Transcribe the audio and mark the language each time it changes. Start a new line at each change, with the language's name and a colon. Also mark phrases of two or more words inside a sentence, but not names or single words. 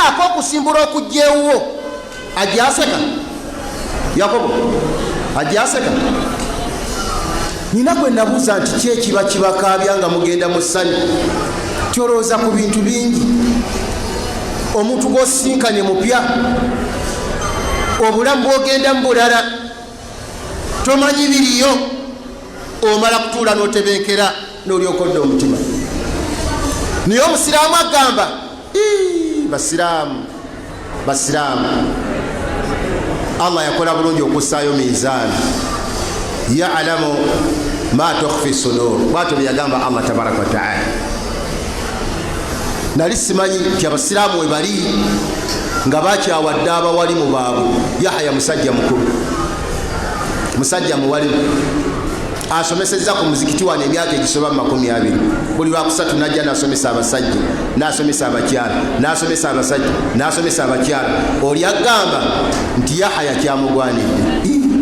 Ganda: ak'okusimbula okujjeewuwo ajaseka Yakobo ajaseka nina gwe nabuuza nti kyekiba kibakaabya nga mugenda mu ssanyu kyolowooza ku bintu bingi omuntu gw'osisinkanye mupya obulamu bw'ogenda mu bulala tomanyi biriyo omala kutuula n'otebenkera n'olyokodde omutima naye omusiraamu agamba basiraamu Allah yakola bulungi okussaayo miizaani
Arabic: يعلم ما تخفي الصدور
Ganda: bwatyo byagamba Allah
Arabic: تبارك وتعالى
Ganda: nali simanyi nti abasiraamu we bali nga bakyawadde abawalimu baabwe Yahya musajja mukulu musajja muwalimu asomesezza ku muzikiti wano emyaka egisoba 20 buli lwakusatu najja nasomesa abasajja nasomesa abakyala nasomesa abasajja nasomesa abakyala oli agamba nti Yahya kyamugwanidde